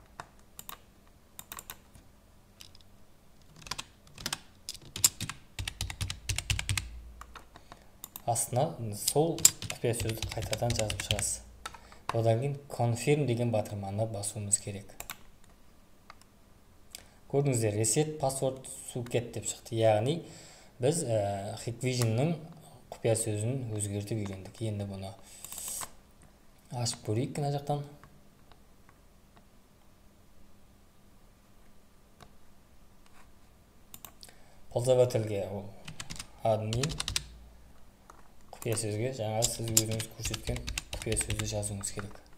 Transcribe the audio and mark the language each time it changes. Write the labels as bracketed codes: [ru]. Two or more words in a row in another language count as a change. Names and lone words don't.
[kk] Астына сол құпия сөзді қайтадан жазып шығасыз. Одан кейін confirm деген батырманы басуымыз керек. Көрдіңіздер, [en] reset password suket [kk] деп шықты. Яғни біз Hikviz'нің құпия сөзін өзгертіп үйрендік. Енді бұны ашып көрейік мына жақтан. Пользовательге админ құпия сөзге жаңа сіз өзіңіз көрсеткен құпия сөзді жазуыңыз керек.